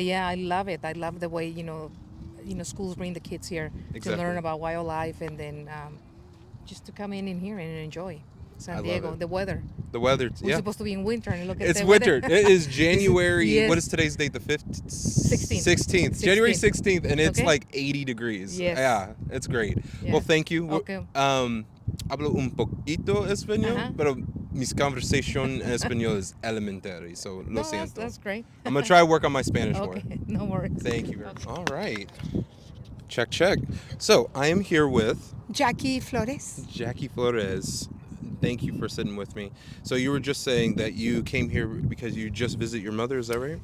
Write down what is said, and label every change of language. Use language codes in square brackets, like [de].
[en] Yeah, I love it. I love the way schools bring the kids here to learn about wildlife, and then just to come in here and enjoy San Diego. The weather. We're supposed to be in winter, and look at it's the winter. weather. It is January. Yes. What is today's date? The 5th? 16th. January 16th, and it's like 80 degrees. Yes. Yeah, it's great. Yeah. Well, thank you. Okay. [es] Hablo un poquito español, pero mis conversation en español [en] is elementary, so [es] lo siento. [en] That's great. I'm going to try to work on my Spanish more. Okay, no worries. Thank you very much. All right. Check. So I am here with Jackie Flores. Jackie Flores. Thank you for sitting with me. So you were just saying that you came here because you just visit your mother, is that right?